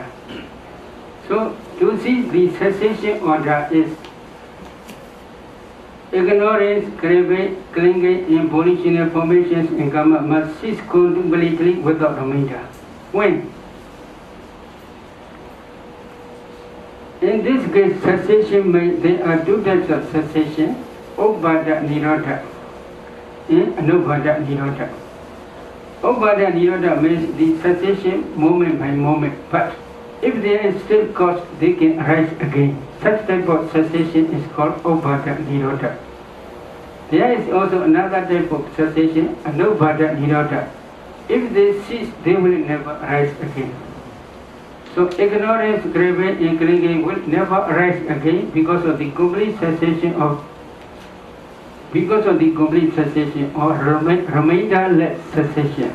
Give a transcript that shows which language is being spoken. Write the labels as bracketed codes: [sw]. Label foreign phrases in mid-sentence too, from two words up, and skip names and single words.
[en] So to see the cessation order is ignorance, craving, clinging, and volitional formations and karma must cease completely without remainder. When? In this case, cessation there are 2 types of cessation: [pi] octad nirodha and anubhada nirodha. Octad nirodha [en] means the cessation moment by moment, but if there is still cause, they can arise again. Such type of cessation is called [pi] octad nirodha. [en] There is also another type of cessation, [pi] anubhada nirodha. [en] If they cease, they will never arise again. So ignorance, craving, and clinging will never arise again because of the complete cessation or remainderless cessation.